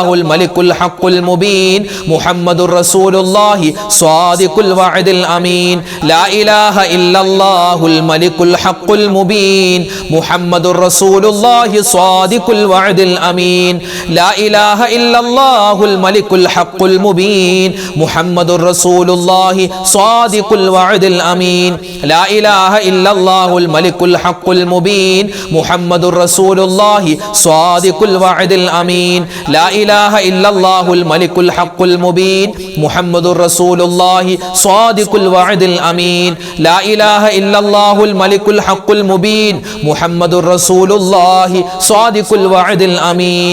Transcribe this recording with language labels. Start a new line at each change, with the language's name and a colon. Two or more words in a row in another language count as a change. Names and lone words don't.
Arabic: الملك الحق المبين محمد رسول الله صادق الوعد الأمين لا إله إلا الله الملك الحق المبين محمد رسول الله صادق الوعد الأمين لا إله إلا الله الملك الحق المبين محمد رسول الله صادق الوعد الأمين لا إله إلا الله إلا الله الملك الحق المبين محمد رسول الله صادق الوعد الأمين لا إله إلا الله الملك الحق المبين محمد رسول الله صادق الوعد الأمين لا إله إلا الله الملك الحق المبين محمد رسول الله صادق الوعد الأمين.